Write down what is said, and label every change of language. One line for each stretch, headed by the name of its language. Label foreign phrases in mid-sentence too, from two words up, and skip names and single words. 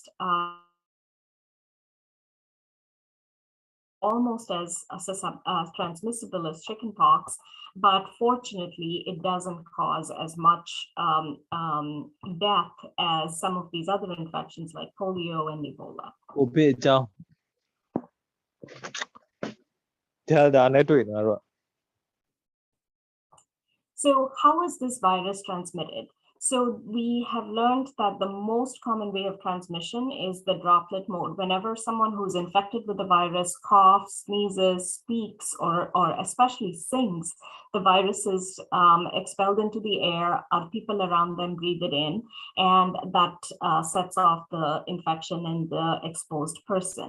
English: In contrast, almost as transmissible as chickenpox, but fortunately, it doesn't cause as much death as some of these other infections like polio and Ebola.
Burmese: ကိုဗစ်အကြောင်းဒါနဲ့တွေ့နေတာတော့
English: So how is this virus transmitted? So we have learned that the most common way of transmission is the droplet mode. Whenever someone who's infected with the virus coughs, sneezes, speaks, or especially sings, the virus is expelled into the air, other people around them breathe it in, and that sets off the infection in the exposed person.